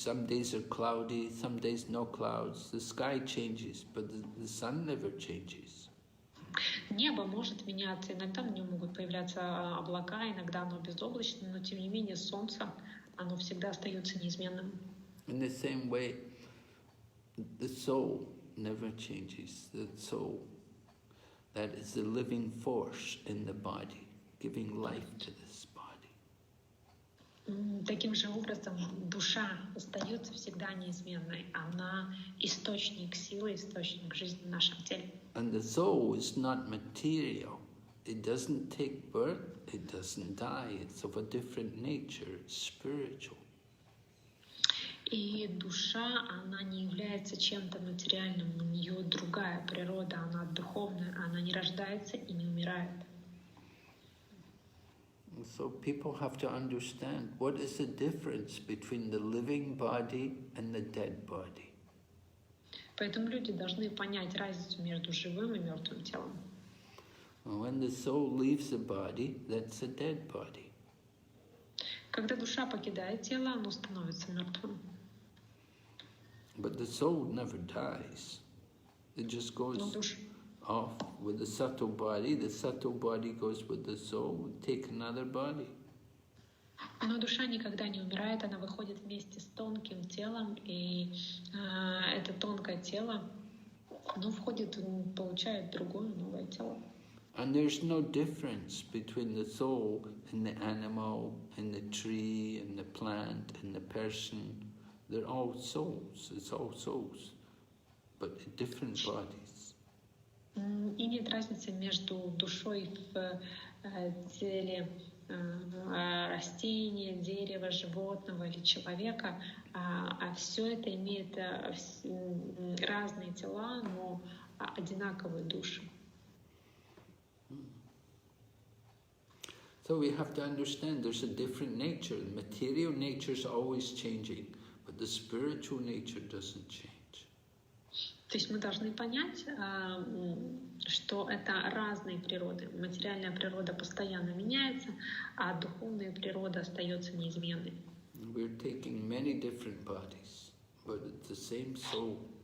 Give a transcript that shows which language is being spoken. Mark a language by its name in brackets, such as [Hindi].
[English] Some days are cloudy, some days no clouds. The sky changes, but the sun never changes. [Russian] Небо может меняться, иногда на нем могут появляться облака, иногда оно безоблачно, но тем не менее солнце, оно всегда остается неизменным. [English] In the same way, the soul never changes. The soul, that is the living force in the body, giving life to this body. [Russian] Таким же образом, душа остается всегда неизменной. Она источник силы, источник жизни в нашем теле. [English] And the soul is not material. It doesn't take birth, it doesn't die. It's of a different nature, it's spiritual. [Russian] И душа, она не является чем-то материальным, у нее другая природа, она духовная, она не рождается и не умирает. [English] So people have to understand what is the difference between the living body and the dead body. [Russian] Поэтому люди должны понять разницу между живым и мертвым телом. [English] When the soul leaves the body, that's a dead body. [Russian] Когда душа покидает тело, оно становится мертвым. [English] But the soul never dies. It just goes off with the subtle body goes with the soul, take another body. [Russian] Но душа никогда не умирает, она выходит вместе с тонким телом, и это тонкое тело, оно входит, получает другое, новое тело. [English] And there's no difference between the soul and the animal, and the tree, and the plant, and the person. They're all souls, it's all souls, but in different bodies. [Russian] И нет разницы между душой в теле растения, дерева, животного или человека, а все это имеет разные тела, но одинаковые души. [English] So we have to understand there's a different nature. The material nature is always changing, but the spiritual nature doesn't change. [Russian] То есть мы должны понять, что это разные природы. Материальная природа постоянно меняется, а духовная природа остается неизменной. [English] We're taking many different bodies, but it's the same soul.